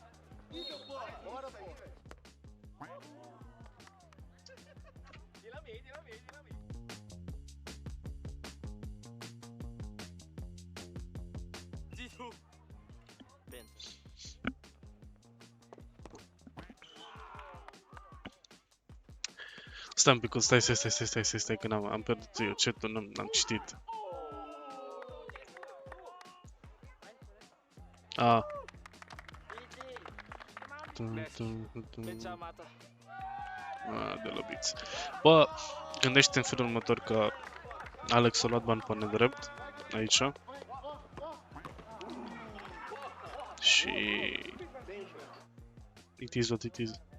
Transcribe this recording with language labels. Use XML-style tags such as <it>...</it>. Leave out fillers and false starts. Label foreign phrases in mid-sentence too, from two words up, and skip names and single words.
<pt>Liga, porra. Bora, pô. Tira meio. G2. Ben.</pt> <ro>Stai un pic, stai, că am pierdut eu chat-ul, n-am citit. De lobiți. Bă, gândește în felul următor că Alex a luat bani pe nedrept, aici. Și...</ro> <en>It is what it is.</en>